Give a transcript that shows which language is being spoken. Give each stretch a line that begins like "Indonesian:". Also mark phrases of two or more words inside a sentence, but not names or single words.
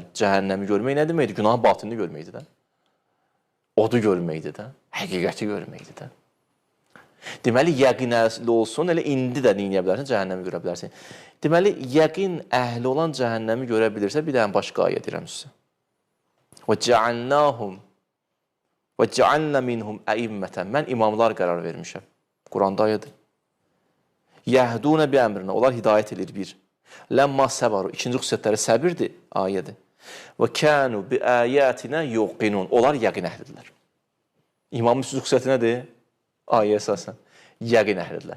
Azerbaijani: Cəhənnəmi görmək nə deməkdir? Günahın batinini görməkdir də. Odu görməkdir də. Həqiqəti görməkdir də. Deməli, yəqin əhli olsun, elə indi də neyə bilərsən? Cəhənnəmi görə bilərsən. Deməli, yəqin əhli olan cəhənnəmi görə bilirsə, bir dənə başqa ayə deyirəm sizə.
Arabic: وَجَعَلْنَاهُمْ وَجَعَلْنَ مِنْهُمْ أَئِمَّةً
Azerbaijani: Mən imamlar qərar vermişəm. Quranda ayədir.
Arabic: يهدون بأمرنا,
Azerbaijani: onlar hidayət edir bir.
Arabic: لما صبروا,
Azerbaijani: ikinci xüsusiyyətləri səbirdir, ayədir.
Arabic: وكانوا بآياتنا يوقنون,
Azerbaijani: onlar yəqin əhlidirlər. İmamın üçüncü xüsusiyyəti nədir? Ayə əsasən, yəqin əhlidirlər.